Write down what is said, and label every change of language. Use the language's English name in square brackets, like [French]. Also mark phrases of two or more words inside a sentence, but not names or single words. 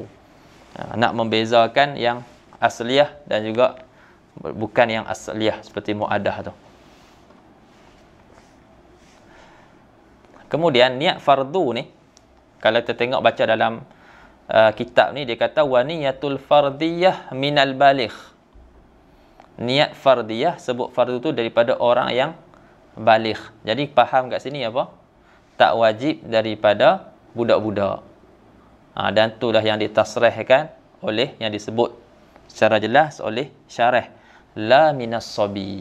[Malay] Nak membezakan yang asliyah dan juga bukan yang asliyah seperti mu'adah tu. Kemudian niat fardu ni, kalau kita tengok baca dalam kitab ni, dia kata [Arabic] wa niyatul fardiyah minal baligh. [Malay] Niat fardiyah, sebut fardu tu daripada orang yang baligh. Jadi faham kat sini apa? Tak wajib daripada budak-budak. Dan itulah yang ditasrihkan oleh, yang disebut secara jelas oleh syarah, [Arabic] la minas sabi.